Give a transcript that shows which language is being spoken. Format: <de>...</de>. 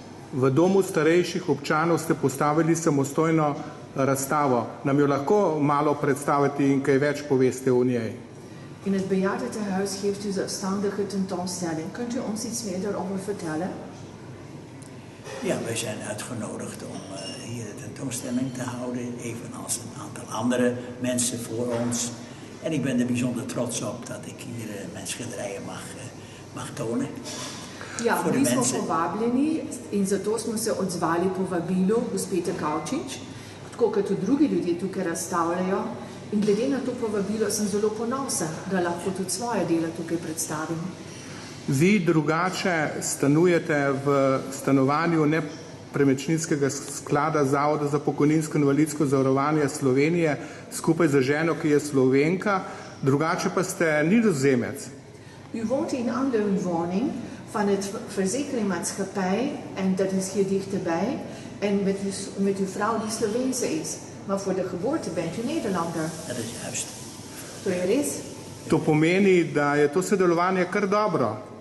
<sl>V domu starejših občanov ste postavili samostojno razstavo. Nam jo lahko malo predstavite in kaj več poveste o njej?</sl> <nl>In het bejaardentehuis heeft u zelfstandige tentoonstelling. Kunt u ons iets meer daarover vertellen? Ja, wij zijn uitgenodigd om hier de tentoonstelling te houden, evenals een aantal andere mensen voor ons. En ik ben er bijzonder trots op dat ik hier mijn schilderijen mag tonen.</nl> <sl>Ja, mi smo povabljeni in zato smo se odzvali povabilu gospete Kavčič, tako kot tudi drugi ljudje tukaj razstavljajo. In glede na to povabilo sem zelo ponosen, da lahko tudi svoje dela tukaj predstavim. Vi drugače stanujete v stanovanju nepremičninskega sklada Zavoda za pokojninsko in invalidsko zavarovanje Slovenije skupaj z ženo, ki je Slovenka, drugače pa ste Nizozemec.</sl> <nl>U woont in een andere woning van het verzekeringsmaatschappij en dat is hier dichterbij en met uw vrouw die Sloveense is. Maar voor de geboorte bent u Nederlander. Dat is juist.</nl> <sl>To je res? To pomeni, da je to sodelovanje kar dobro.</sl>